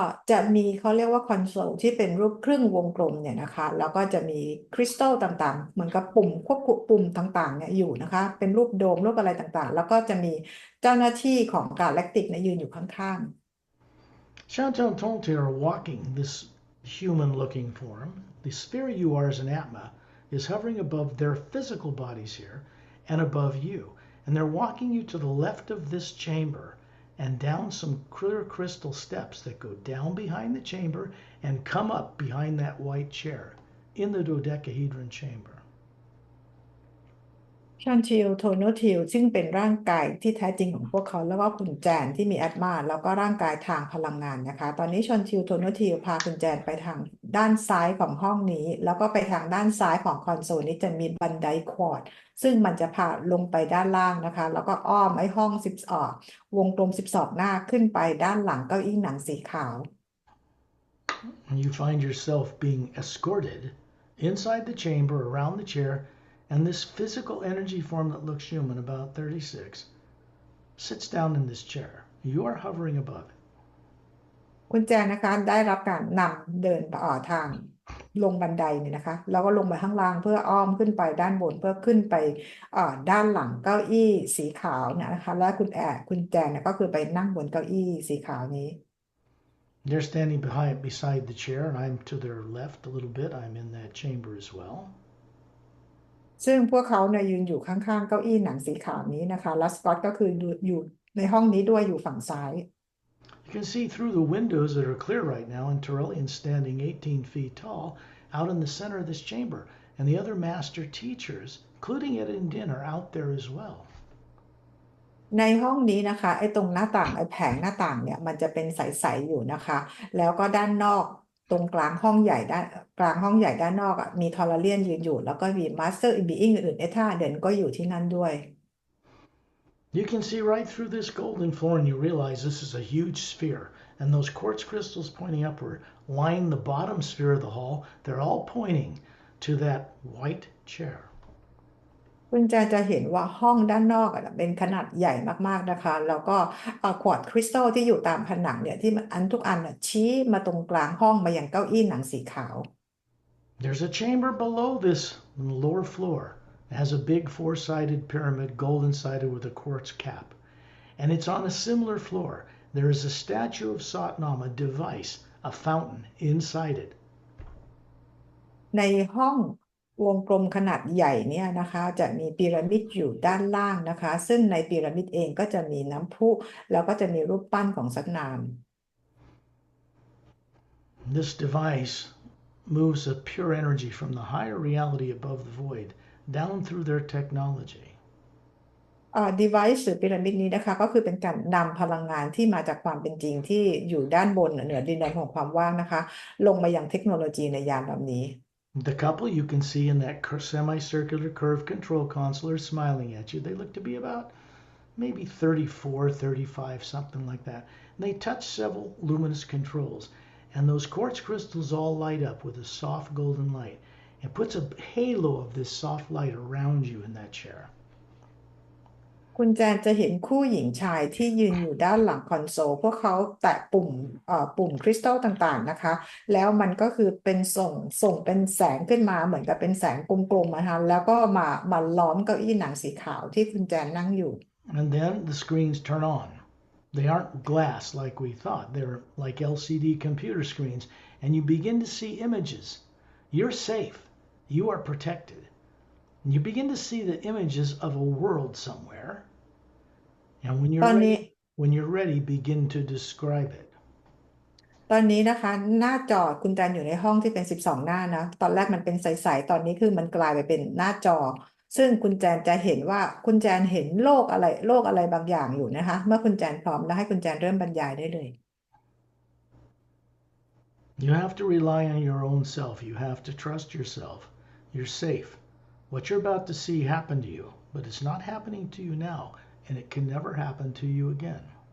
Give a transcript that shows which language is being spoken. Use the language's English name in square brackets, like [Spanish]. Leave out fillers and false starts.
[Thai] จะมีเขาเรียกว่าคอนโซลที่เป็นรูปครึ่งวงกลมเนี่ยนะคะแล้วก็จะมีคริสตัลต่างๆเหมือนกับปุ่มควบคุมปุ่มต่างๆเนี่ยอยู่นะคะเป็นรูปโดมรูปอะไรต่างๆแล้วก็จะมีเจ้าหน้าที่ของกาแล็กติกเนี่ยยืนอยู่ข้างๆ [English] Shantan Tonte are walking this human-looking form. The sphere you are as an Atma is hovering above their physical bodies here and above you. And they're walking you to the left of this chamber and down some clear crystal steps that go down behind the chamber and come up behind that white chair in the dodecahedron chamber. [Thai] ชอนทิลโทโนทิลซึ่งเป็นร่างกายที่แท้จริงของพวกเขาแล้วก็คุณแจนที่มีแอดมาแล้วก็ร่างกายทางพลังงานนะคะตอนนี้ชอนทิลโทโนทิลพาคุณแจนไปทางด้านซ้ายของห้องนี้แล้วก็ไปทางด้านซ้ายของคอนโซลนี้จะมีบันไดควอร์ดซึ่งมันจะพาลงไปด้านล่างนะคะแล้วก็อ้อมไอ้ห้องวงกลม12หน้าขึ้นไปด้านหลังเก้าอี้หนังสีขาว [English] And you find yourself being escorted inside the chamber around the chair. And this physical energy form that looks human, about 36, sits down in this chair. You are hovering above it. [Thai] คุณแจนะคะได้รับการนำเดินทางลงบันไดเนี่ยนะคะแล้วก็ลงไปข้างล่างเพื่ออ้อมขึ้นไปด้านบนเพื่อขึ้นไปด้านหลังเก้าอี้สีขาวเนี่ยนะคะและคุณแจเนี่ยก็คือไปนั่งบนเก้าอี้สีขาวนี้ [English] They're standing beside the chair, and I'm to their left a little bit. I'm in that chamber as well. [Thai] ซึ่งพวกเขาเนี่ยยืนอยู่ข้างๆเก้าอี้หนังสีขาวนี้นะคะแล้วสกอตก็คืออยู่ในห้องนี้ด้วยอยู่ฝั่งซ้าย [English] You can see through the windows that are clear right now, and Turellian standing 18 feet tall out in the center of this chamber. And the other master teachers, including Ed and Din, are out there as well. [Thai] ในห้องนี้นะคะไอ้ตรงหน้าต่างไอ้แผงหน้าต่างเนี่ยมันจะเป็นใสๆอยู่นะคะแล้วก็ด้านนอกตรงกลางห้องใหญ่ด้านนอกมีทอร์เรียนยืนอยู่แล้วก็มีมาสเตอร์บีอิงอื่นๆเอท่าเด่นก็อยู่ที่นั่นด้วย [English] You can see right through this golden floor and you realize this is a huge sphere. And those quartz crystals pointing upward line the bottom sphere of the hall. They're all pointing to that white chair. [Thai] คุณจะเห็นว่าห้องด้านนอกเป็นขนาดใหญ่มากๆนะคะแล้วก็ควอตซ์คริสตัลที่อยู่ตามผนังเนี่ยที่ทุกอันชี้มาตรงกลางห้องมาอย่างเก้าอี้หนังสีขาว [English] There's a chamber below this on the lower floor. It has a big four-sided pyramid, golden-sided with a quartz cap. And it's on a similar floor. There is a statue of Satnam, a device, a fountain inside it. [Thai] ในห้องวงกลมขนาดใหญ่เนี่ยนะคะจะมีพีระมิดอยู่ด้านล่างนะคะซึ่งในพีระมิดเองก็จะมีน้ำพุแล้วก็จะมีรูปปั้นของสัตนาม [English] This device moves a pure energy from the higher reality above the void down through their technology. [Thai] device หรือพีระมิดนี้นะคะก็คือเป็นการนำพลังงานที่มาจากความเป็นจริงที่อยู่ด้านบนเหนือดินแดนของความว่างนะคะลงมายังเทคโนโลยีในยานลำนี้ [English] The couple you can see in that semicircular curved control console are smiling at you. They look to be about maybe 34, 35, something like that. And they touch several luminous controls. And those quartz crystals all light up with a soft golden light. It puts a halo of this soft light around you in that chair. [Thai] คุณแจนจะเห็นคู่หญิงชายที่ยืนอยู่ด้านหลังคอนโซลพวกเขาแตะปุ่มคริสตัลต่างๆนะคะแล้วมันก็คือเป็นส่งเป็นแสงขึ้นมาเหมือนกับเป็นแสงกลมๆนะคะแล้วก็มาล้อมเก้าอี้หนังสีขาวที่คุณแจนนั่งอยู่ [English] And then the screens turn on. They aren't glass like we thought. They're like LCD computer screens. And you begin to see images. You're safe. You are protected. And you begin to see the images of a world somewhere. And [Thai] ตอนนี้ [English] when you're ready, begin to describe it. [Thai] ตอนนี้นะคะหน้าจอคุณแจนอยู่ในห้องที่เป็น12หน้านะตอนแรกมันเป็นใสๆตอนนี้คือมันกลายไปเป็นหน้าจอซึ่งคุณแจนจะเห็นว่าคุณแจนเห็นโลกอะไรบางอย่างอยู่นะคะเมื่อคุณแจนพร้อมแล้วให้คุณแจนเริ่มบรรยายได้เลย [English] You have to rely on your own self. You have to trust yourself. You're safe. What you're about to see happen to you, but it's not happening to you now, and it can never happen to you again.